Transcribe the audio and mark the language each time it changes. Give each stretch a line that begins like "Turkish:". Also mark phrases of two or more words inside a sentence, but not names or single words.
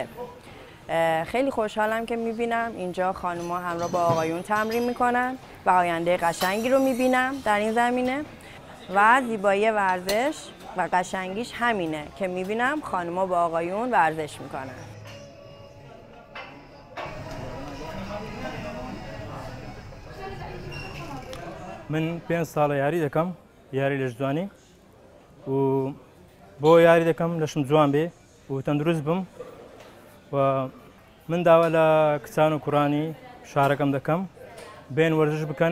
Persian: خیلی خوشحالم که میبینم اینجا خانوما همراه با آقایون تمرین میکنن و آینده قشنگی رو میبینم در این زمینه و زیبایی ورزش و قشنگیش همینه که میبینم خانوما با آقایون ورزش میکنن.
Central Kurdish: من 5 ساڵە یاری دەکەم، یاری لە جوانی و بۆ یاری دەکەم لەشم جوان بێ و تەندروست بم و من داوا لە کچان و کوڕانی شارەکەم دەکەم بێن وەرزش بکەن.